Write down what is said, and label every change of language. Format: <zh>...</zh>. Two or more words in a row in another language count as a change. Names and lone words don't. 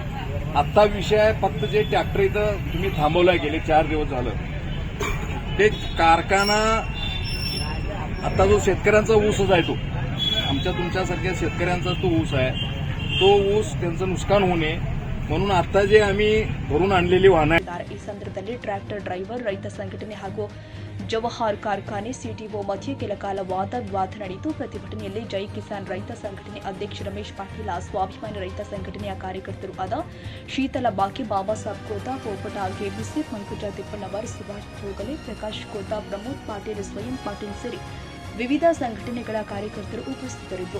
<mr>आत्ता विषय आहे फक्त जे ट्रॅक्टर इथं तुम्ही थांबवलाय गेले 4 दिवस झालं, ते कारखाना आता जो शेतकऱ्यांचा ऊसच आहे तो आमच्या तुमच्यासारख्या शेतकऱ्यांचा तो ऊस आहे, तो ऊस त्यांचं नुकसान होऊ नये म्हणून आता जे आम्ही भरून आणलेली वाहनं</mr> <kn>ಈ ಸಂದರ್ಭದಲ್ಲಿ</kn> <en>tractor driver</en> <kn>ರೈತ ಸಂಘಟನೆ ಹಾಗೂ ಜವಾಹರ್ ಕಾರ್ಖಾನೆ ಸಿಟಿಒ ಮಧ್ಯೆ ಕೆಲಕಾಲ ವಾದ ವಿವಾದ ನಡೆಯಿತು. ಪ್ರತಿಭಟನೆಯಲ್ಲಿ ಜೈ ಕಿಸಾನ್ ರೈತ ಸಂಘಟನೆ ಅಧ್ಯಕ್ಷ ರಮೇಶ್ ಪಾಟೀಲ, ಸ್ವಾಭಿಮಾನಿ ರೈತ ಸಂಘಟನೆಯ ಕಾರ್ಯಕರ್ತರು ಆದ ಶೀತಲ ಬಾಕಿ, ಬಾಬಾ ಸಾಬ್ ಕೋತಾ, ಪೋಪಟ ಕೆಬಿಸಿ, ಪಂಕಜ ತಿಪ್ಪಣ್ಣವರ್, ಸುಭಾಷ್ ಚೋಗಲೆ, ಪ್ರಕಾಶ್ ಕೋತಾ, ಪ್ರಮೋದ್ ಪಾಟೀಲ್, ಸ್ವಯಂ ಪಾಟೀಲ್ ಸೇರಿ ವಿವಿಧ ಸಂಘಟನೆಗಳ ಕಾರ್ಯಕರ್ತರು ಉಪಸ್ಥಿತರಿದ್ದರು.</kn>